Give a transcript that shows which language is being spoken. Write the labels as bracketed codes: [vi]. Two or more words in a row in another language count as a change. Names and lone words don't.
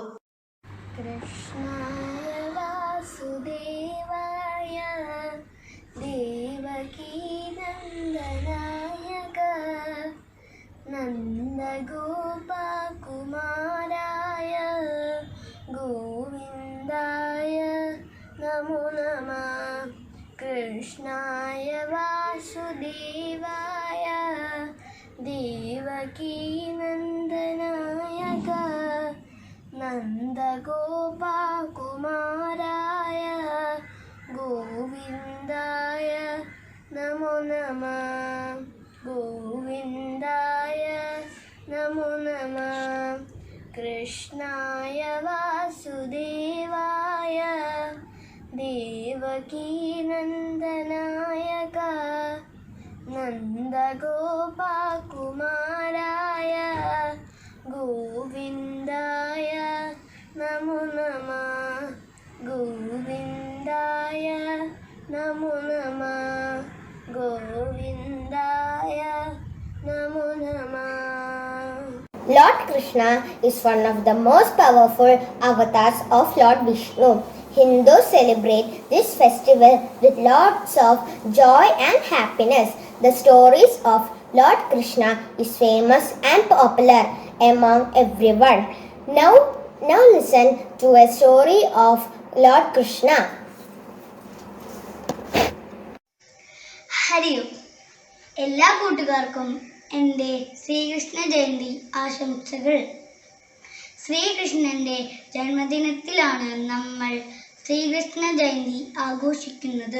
[sa] കൃഷ്ണായ വാസുദേവായ ദേവകീനന്ദനായക നന്ദഗോപകുമാരായ ഗോവിന്ദായ നമോ നമഃ. കൃഷ്ണായ വാസുദേവായ ദേവകീനന്ദനായക നന്ദഗോപകുമാരായ ഗോവിന്ദായ നമോ നമഃ. ഗോവിന്ദായ നമോ നമഃ. കൃഷ്ണായ വാസുദേവായ ദേവകീനന്ദനായക നന്ദഗോപകുമാരായ ഗോവിന്ദായ നമോ നമഃ. ഗോവിന്ദായ നമോ നമഃ. ഗോവിന്ദായ നമോ നമഃ. [en] Lord Krishna is one of the most powerful avatars of Lord Vishnu. Hindus celebrate this festival with lots of joy and happiness. The stories of Lord Krishna is famous and popular among everyone. Now listen to a story of Lord Krishna. [sa] ഹരി ഓം. [ml] എല്ലാ കൂട്ടുകാർക്കും എൻ്റെ ശ്രീകൃഷ്ണ ജയന്തി ആശംസകൾ. ശ്രീകൃഷ്ണൻ്റെ ജന്മദിനത്തിലാണ് നമ്മൾ ശ്രീകൃഷ്ണ ജയന്തി ആഘോഷിക്കുന്നത്.